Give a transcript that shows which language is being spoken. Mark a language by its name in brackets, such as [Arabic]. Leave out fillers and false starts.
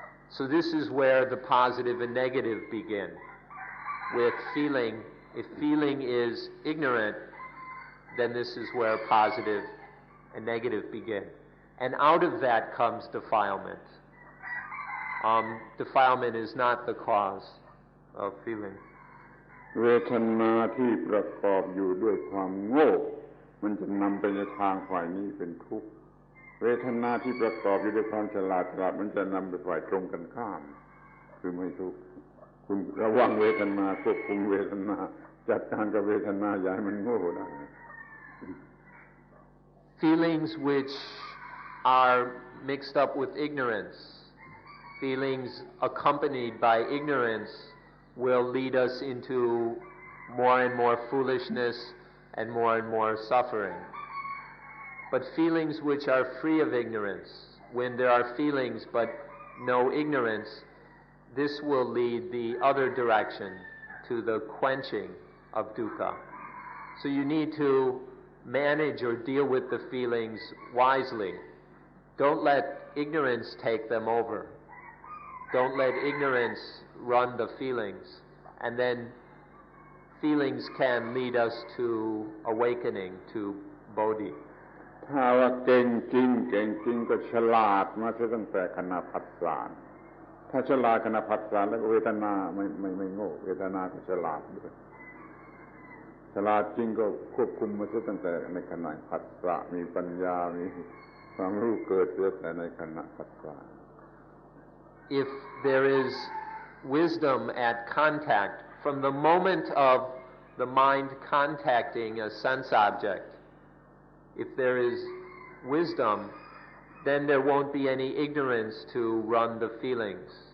[English] So this is where the positive and negative begin. With feeling, if feeling is ignorant, then this is where positive and negative begin. And out of that comes defilement. Defilement is not the cause of feeling. [Thai] เวทนาที่ประกอบอยู่ด้วยความโง่มันจะนำไปในทางฝ่ายนี้เป็นทุกข์เวทนาที่ประกอบอยู่ด้วยความฉลาดมันจะนำไปฝ่ายตรงกันข้ามคือไม่ทุกข์คุณระวังเวทนาควบคุมเวทนาจัดการกับเวทนาอย่าให้มันโง่ได้ [English] Feelings which are mixed up with ignorance, feelings accompanied by ignorance will lead us into more and more foolishness and more suffering. But feelings which are free of ignorance, when there are feelings but no ignorance, this will lead the other direction to the quenching of dukkha. So you need to manage or deal with the feelings wisely. Don't let ignorance take them over. Don't let ignorance run the feelings. And then feelings can lead us to awakening, to bodhi. [Thai] ถ้าว่าเก่งจริงก็ฉลาดมาตั้งแต่ขณะผัสสะถ้าฉลาดขณะผัสสะแล้วเวทนาไม่โง่เวทนาก็ฉลาดด้วยฉลาดจริงก็ควบคุมมาตั้งแต่ในขณะผัสสะมีปัญญามีความรู้เกิดตั้งแต่ในขณะผัสสะ [English] If there is wisdom at contact, from the moment of the mind contacting a sense object, if there is wisdom, then there won't be any ignorance to run the feelings.